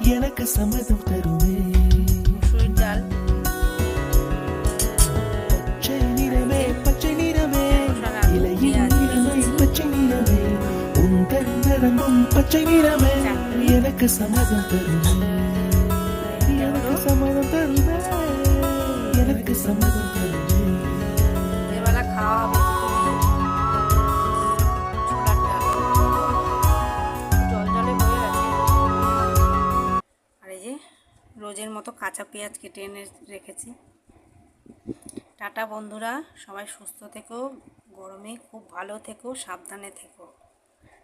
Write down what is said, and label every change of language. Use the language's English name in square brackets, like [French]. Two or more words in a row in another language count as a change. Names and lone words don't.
[Tamil] எனக்கு சம்மதம் தருவே [Bangla] মুসুরির ডাল, [Tamil] பச்சை நிறமே பச்சை நிறமே இலையின் நிறமே பச்சை நிறமே உந்தன் நிறமும் பச்சை நிறமே எனக்கு சம்மதம் தருவே எனக்கு சம்மதம் தருவே எனக்கு சம்மதம் தருவே [Bangla] এবেলা খাওয়া হবে ছোলার ডাল, জল জলে হয়ে গেছে। আর এই যে রোজের মতো কাঁচা পেঁয়াজ কেটে এনে রেখেছি। টাটা বন্ধুরা, সবাই সুস্থ থেকো, গরমে খুব ভালো থেকো, সাবধানে থেকো।